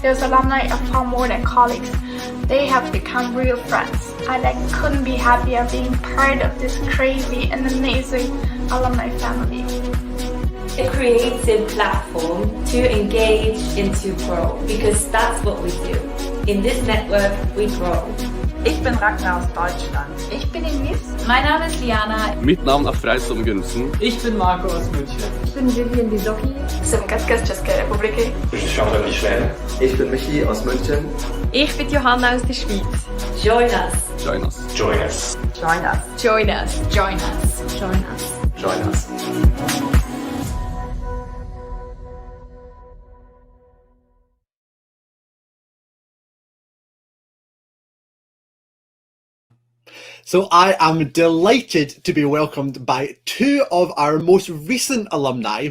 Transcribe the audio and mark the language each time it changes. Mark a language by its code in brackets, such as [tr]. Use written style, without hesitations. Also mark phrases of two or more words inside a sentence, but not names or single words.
[en] Those alumni are far more than colleagues. They have become real friends. I couldn't be happier being part of this crazy and amazing alumni family. A creative platform to engage and to grow, because that's what we do. In this network, we grow. [de] Ich bin Ragnar aus Deutschland. Ich bin Ines. Mein Name ist Liana. [no] Mitt navn er Freis Omgunsen. [de] Ich bin Marco aus München. Ich bin Vivian Wisoki. [cs] Jsem Katka z České republiky. [fr] Je suis Antoine Schweden. [de] Ich bin Michi aus München. Ich bin Johanna aus der Schweiz. [en] Join us. Join us. Join us. Join us. Join us. Join us. Join us. Join us. So I am delighted to be welcomed by two of our most recent alumni.